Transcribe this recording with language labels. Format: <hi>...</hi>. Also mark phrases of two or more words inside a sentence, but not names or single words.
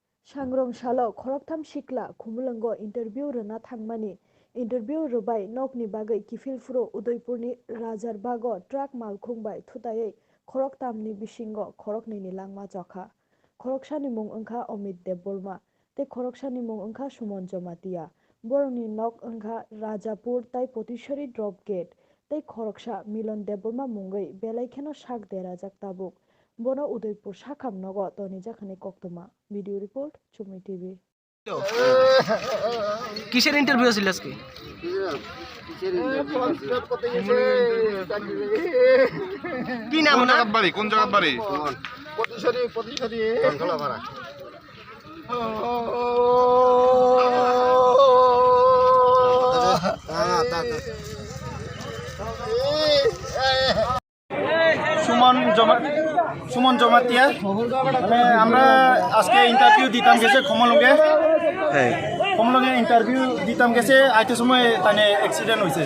<trp>Sangrong Shalo, Khoroktham Sikla, Khumulango, interview Rana Thangmani, interview Rubai, Nokni Bagai, Kifil Furo, Udaipurni, Rajar Bago, Track Malkhungbai, Thutaye, Khoroktamni Bishingo, Khoroknwi ni Langma Chokha, Khorokshani Mung Angkha Omid Debolma, Te Khorokshani Mung Angkha Sumon Jomatia, Boroni Nok Angkha Rajapur, Tai Potishari Drop Gate, Te Khoroksha, Milon Debolma Mungai, Belaikeno Shak Dera Jaktabuk, Bono Udaipur Shakam Nogo, Toni Jakhani Koktoma.</trp> <en>Video report, Chumi TV.</en> <bn>কিসের ইন্টারভিউ ছিল আজকে? কি নাম না? কোন জায়গার বাড়ি? প্রতিশোধী কন্ট্রোলাপাড়া। সুমন জমাতিয়া আমরা আজকে ইন্টারভিউ দিতাম গেছে খমলঙ্গে ইন্টারভিউ দিতাম গেছে আইতে সময় তানে অ্যাক্সিডেন্ট হয়েছে।</bn>